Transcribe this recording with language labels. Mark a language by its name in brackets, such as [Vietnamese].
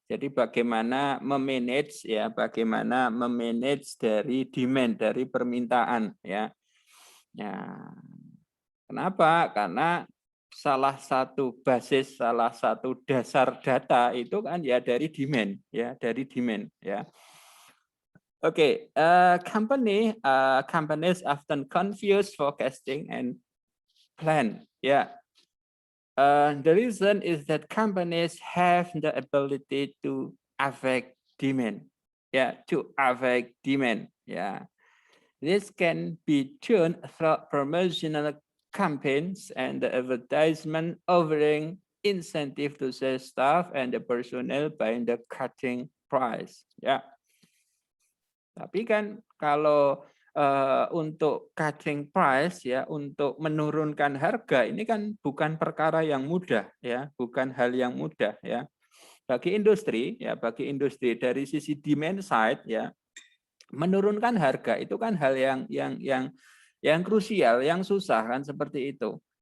[Indonesian] Jadi bagaimana memanage ya, bagaimana memanage dari demand dari permintaan ya. Ya. Kenapa? Karena salah satu basis, salah satu dasar data itu kan ya dari demand ya, dari demand ya. [English] Okay, companies often confuse forecasting and plan. Yeah, the reason is that companies have the ability to affect demand. Yeah, to affect demand. Yeah, this can be done through promotional campaigns and the advertisement offering incentive to sales staff and the personnel by the cutting price. Yeah. [Indonesian] Tapi kan kalau untuk cutting price ya, untuk menurunkan harga ini kan bukan perkara yang mudah ya, bukan hal yang mudah ya. Bagi industri dari sisi demand side ya, menurunkan harga itu kan hal yang krusial, yang susah kan seperti itu.